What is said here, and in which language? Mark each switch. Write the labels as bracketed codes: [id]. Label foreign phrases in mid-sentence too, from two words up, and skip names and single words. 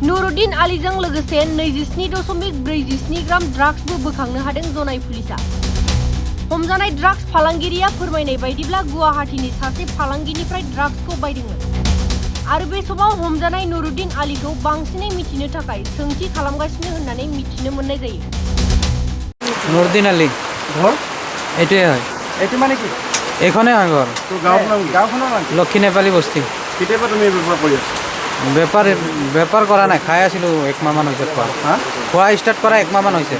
[brx] नुरुद्दिन आलीजों लोगोसे 27.47 ग्राम ड्राग्सबो बोखांनो हादों जनाय पुलिसा। हमजानाय ड्राग्स फालांगिरिया फोरमायनाय बायदिब्ला गुवाहाटीनि सासे फालांगिनिफ्राय ड्राग्सखौ बायदोंमोन आरो बे समाव हमजानाय नुरुद्दिन आलीखौ बांसिनै मिथिनो थाखाय सोंथि खालामगासिनो होननानै मिथिनो मोननाय जायो। [as] নুরুদ্দিন আলী ঘর এটাই হয়। এইটো মানে কি এখনে হয় ঘর। তো গাঁওখনৰ নাম লক্ষী নেপালী বস্তি। কেতিয়াবা তুমি ব্যৱহাৰ কৰি আছা? বেপাৰ কৰা নাই, খাই আছিলোঁ 1 মাহমান হৈছে খোৱা। খোৱা ষ্টাৰ্ট কৰা 1 মাহমান হৈছে।